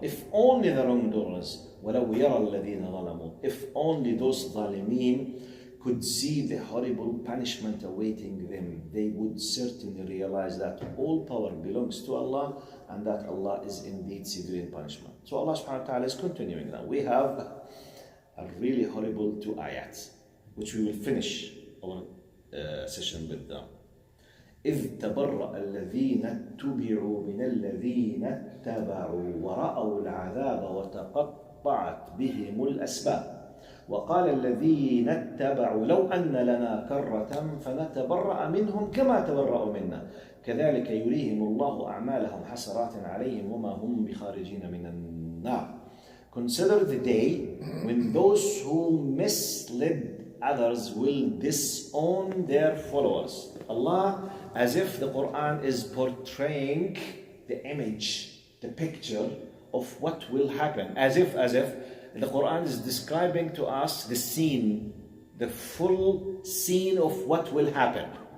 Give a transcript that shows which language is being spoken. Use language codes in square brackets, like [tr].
[en] If only the wrongdoers, [ar] ولو يرى الذين ظلموا, [en] if only those ظالمين could see the horrible punishment awaiting them, they would certainly realize that all power belongs to Allah and that Allah is indeed severe in punishment. So Allah subhanahu wa ta'ala is continuing now. We have a really horrible 2 ayats, which we will finish our session with them. [ar] إذ تبرأ الذين اتبعوا من الذين اتبعوا ورأوا العذاب وتقطعت بهم الأسباب وقال الذين اتبعوا لو أن لنا كرة فنتبرأ منهم كما تبرأوا منا كذلك يريهم الله أعمالهم حسرات عليهم وما هم بخارجين من النار. [en] Consider the day when those who misled others will disown their followers. Allah, as if the Quran is portraying the image, the picture of what will happen, as if the Quran is describing to us the scene, the full scene of what will happen.